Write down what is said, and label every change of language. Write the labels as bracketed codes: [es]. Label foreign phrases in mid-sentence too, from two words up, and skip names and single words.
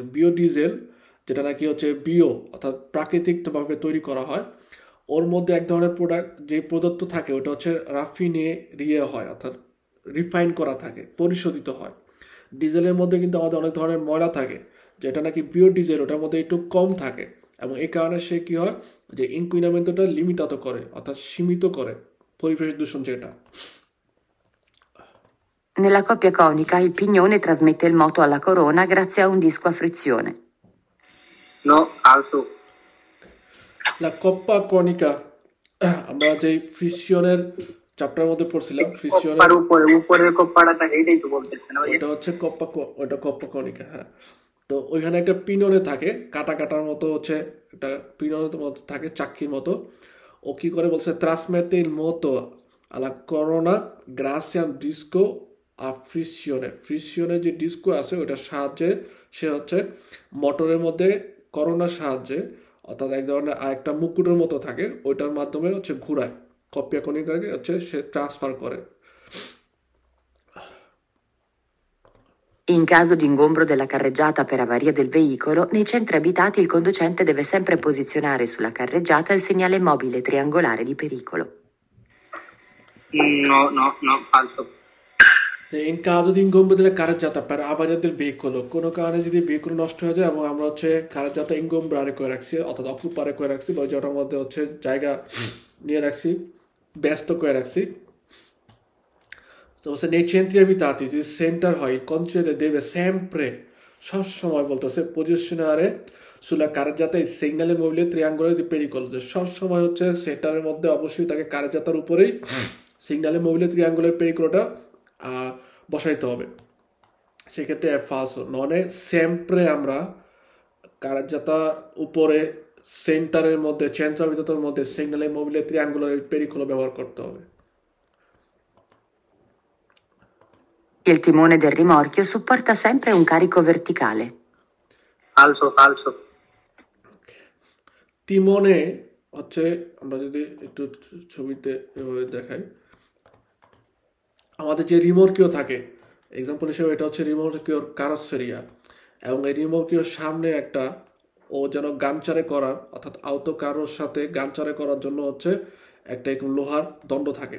[bn] বিওডিজেল যেটা নাকি হচ্ছে বিও অর্থাৎ প্রাকৃতিকভাবে তৈরি করা হয়, ওর মধ্যে এক ধরনের প্রোডাক্ট যে পদার্থ থাকে ওটা হচ্ছে রাফিনেরিয়ে হয়, অর্থাৎ রিফাইন করা থাকে, পরিশোধিত হয়। ডিজেলের মধ্যে কিন্তু আমাদের অনেক ধরনের ময়লা থাকে, যেটা নাকি বিওডিজেল ওটার মধ্যে একটু কম থাকে, এবং এই কারণে সে কি হয়? যে ইনকুইনামেন্টটা লিমিটাত করে, অর্থাৎ সীমিত করে পরিবেশ দূষণ যেটা। [it] Nella coppia conica il pignone trasmette il moto alla corona grazie a un disco a frizione. No, falso. La coppa conica, [bn] আমরা যে ফ্রিকশনের চ্যাপ্টারের মধ্যে পড়ছিলাম, ফ্রিকশনের উপরের কপ্পাটা এইটাই তো বলতেছেন ওটা হচ্ছে ওটা [it] coppa conica. [bn] হ্যাঁ, তো ওইখানে একটা পিননে থাকে, কাটা কাটার মতো হচ্ছে একটা পিননের মতো থাকে, চাক্কির মতো। ও কি করে? [it] বলছে trasmette il moto alla corona grazie a un disco a frizione. [bn] ফ্রিকশনের যে ডিস্কো আছে ওটার সাহায্যে সে হচ্ছে মোটরের মধ্যে করোনার সাহায্যে, অর্থাৎ এক ধরনের আরেকটা মুকুটের মতো থাকে, ওইটার মাধ্যমে হচ্ছে ঘুরায়, কপ্পিয়া কনিকাকে হচ্ছে সে ট্রান্সফার করে। [it] In caso di ingombro della carreggiata per avaria del veicolo, nei centri abitati il conducente deve sempre posizionare sulla carreggiata il segnale mobile triangolare di pericolo. No, falso. In caso di ingombro della carreggiata per avaria del veicolo, [bn] কোনো কারণে যদি ভেহিকল নষ্ট হয়ে যায় এবং আমরা হচ্ছে [it] carreggiata ingombrare [bn] করে রাখছি, অর্থাৎ অকুপারে করে রাখছি, বা যেটার মধ্যে হচ্ছে জায়গা নিয়ে রাখছি, ব্যস্ত করে রাখছি, তো [it] nei centri abitati [bn] যদি সেন্টার হয়, [it] il conducente deve sempre, [bn] সব সময় বলতেছে [it] posizionare sulla carreggiata il segnale mobile triangolare di pericolo, [bn] যে সব সময় হচ্ছে সেন্টারের মধ্যে অবশ্যই তাকে কারেজাতার উপরেই [it] segnale mobile triangolare [bn] পেরিকোলটা বসাইতে হবে। সেক্ষেত্রে ফালসো। [it] non sempre [bn] আমরা কারেজাতা উপরে সেন্টারের মধ্যে, চেন্ট্রাভিতার মধ্যে [it] segnale mobile triangolare pericolo [bn] ব্যবহার করতে হবে। [it] Il timone del rimorchio supporta sempre un carico verticale. Falso. [bn] তিমনে হচ্ছে, আমরা যদি একটু ছবিতে এভাবে দেখাই, আমাদের যে রিমোর্কিও থাকে, এক্সাম্পল হিসেবে এটা হচ্ছে রিমোর্কিওর কারোসেরিয়া, এবং এই রিমোর্কিওর সামনে একটা ও যেন গানচারে করার, অর্থাৎ আউতো কারোর সাথে গানচারে করার জন্য হচ্ছে একটা এরকম লোহার দণ্ড থাকে।